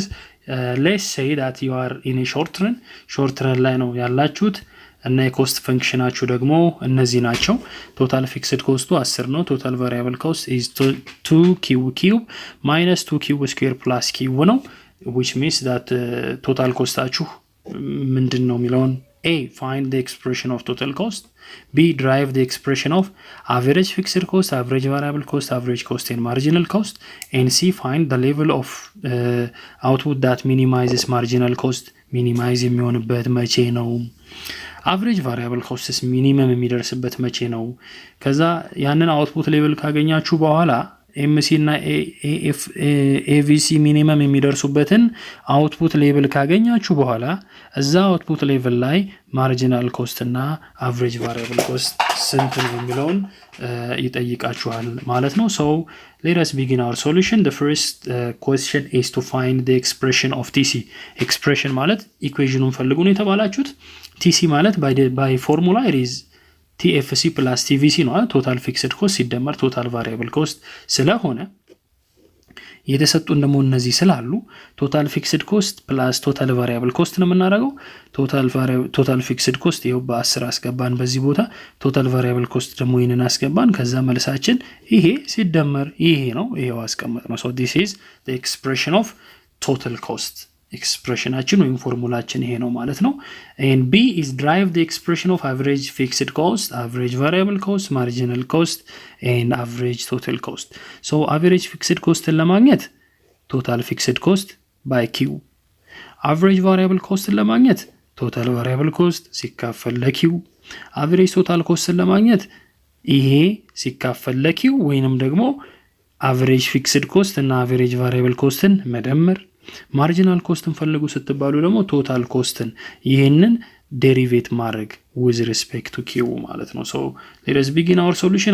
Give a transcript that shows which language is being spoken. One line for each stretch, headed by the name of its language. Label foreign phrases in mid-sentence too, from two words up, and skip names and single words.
English: Let's say that you are in a short run
Amharic: ላይ ነው ያላችሁት እና የኮስት ፈንክሽናችሁ ደግሞ እነዚህ ናቸው።
English: ቶታል
Amharic: ፊክስድ ኮስቱ 10 ነው።
English: total variable cost is 2q cube minus 2q square plus q ነው which means that total
Amharic: ኮስታችሁ ምንድነው የሚለውን
English: A find the expression of total cost, B derive the expression of average fixed cost, average variable cost, average cost and marginal cost, and C find the level of output that minimizes marginal cost.
Amharic: minimize የሚሆንበት መቼ ነው?
English: average variable cost minimum
Amharic: የሚደርስበት መቼ ነው? ከዛ ያንን
English: output level
Amharic: ካገኛችሁ በኋላ ኤምሲ እና ኤቪሲ ሚኒመም የሚደርሱበትን
English: output level
Amharic: ካገኛችሁ በኋላ እዛ
English: output level
Amharic: ላይ
English: marginal cost
Amharic: እና
English: average variable cost
Amharic: ስንት ነው የሚለውን ይጠይቃችኋል ማለት ነው።
English: so let us begin our solution. The first question is to find the expression of TC.
Amharic: expression ማለት ኢኩዌሽኑን ፈልጉ ነው የተባላችሁት። TC ማለት
English: by formula it is TFC plus TVC
Amharic: ነው
English: total fixed cost
Amharic: ሲደመር
English: total variable cost
Amharic: ስለሆነ የተሰጡን ደግሞ እነዚህ ስላሉ
English: total fixed cost plus total variable cost
Amharic: ነው የምናደርገው።
English: total fixed cost
Amharic: ይሄው በ10 አስገባን በዚህ ቦታ፣
English: total variable cost
Amharic: ደግሞ ይሄንን አስገባን። ከዛ መልሳችን ይሄ ሲደመር ይሄ ነው፣ ይሄው አስቀመጥነው።
English: so this is the expression of total cost.
Amharic: expressionችን ወይም ፎርሙላችን ይሄ ነው ማለት ነው።
English: and B is derive the expression of average fixed cost, average variable cost, marginal cost and average total cost. so average fixed cost ለማግኘት total fixed cost by Q, average variable cost ለማግኘት total variable cost ሲካፈል ለQ, average total cost
Amharic: ለማግኘት ይሄ ሲካፈል ለQ ወይንም ደግሞ
English: average fixed cost እና average variable
Amharic: costን መደመር። ማርጂናል ኮስትን ፈልጉ ስትባሉ ደግሞ ቶታል ኮስትን ይሄንን ዴሪቬት ማድረግ
English: with respect to q
Amharic: ማለት ነው።
English: so let us begin our solution.